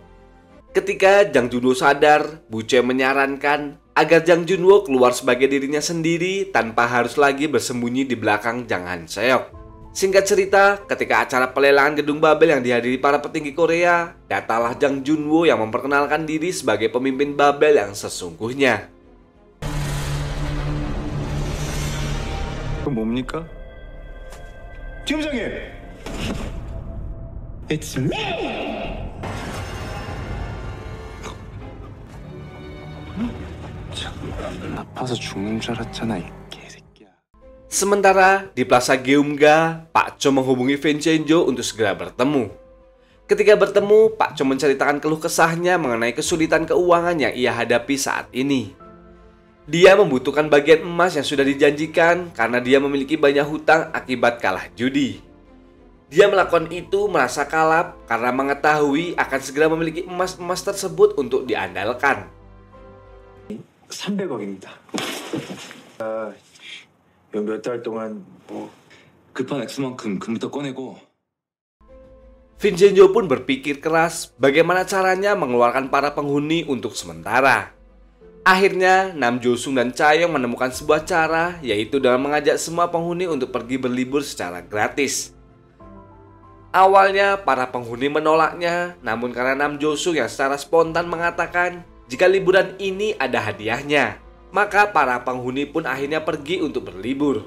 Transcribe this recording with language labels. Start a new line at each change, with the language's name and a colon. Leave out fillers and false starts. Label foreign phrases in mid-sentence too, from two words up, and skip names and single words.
Indonesian: Ketika Jang Junwo sadar, Bu Choi menyarankan agar Jang Junwo keluar sebagai dirinya sendiri tanpa harus lagi bersembunyi di belakang Jang Han Seok. Singkat cerita, ketika acara pelelangan gedung Babel yang dihadiri para petinggi Korea, datanglah Jang Junwo yang memperkenalkan diri sebagai pemimpin Babel yang sesungguhnya.
Korean: 그 뭡니까? 팀장님!
English: It's me!
Korean: 아파서 죽는 줄 알았잖아, 이 개새끼야.
Indonesian: Sementara di Plaza Geumga, Pak Cho menghubungi Vincenzo untuk segera bertemu. Ketika bertemu, Pak Cho menceritakan keluh kesahnya mengenai kesulitan keuangan yang ia hadapi saat ini. Dia membutuhkan bagian emas yang sudah dijanjikan karena dia memiliki banyak hutang akibat kalah judi. Dia melakukan itu merasa kalap karena mengetahui akan segera memiliki emas-emas tersebut untuk diandalkan.
Korean: 300억입니다. 몇 달 동안 뭐 급한 액수만큼 금부터 꺼내고.
Indonesian: Vincenzo pun berpikir keras bagaimana caranya mengeluarkan para penghuni untuk sementara. Akhirnya, Nam Jo-sung dan Cha-young menemukan sebuah cara, yaitu dengan mengajak semua penghuni untuk pergi berlibur secara gratis. Awalnya, para penghuni menolaknya, namun karena Nam Jo-sung yang secara spontan mengatakan jika liburan ini ada hadiahnya, maka para penghuni pun akhirnya pergi untuk berlibur.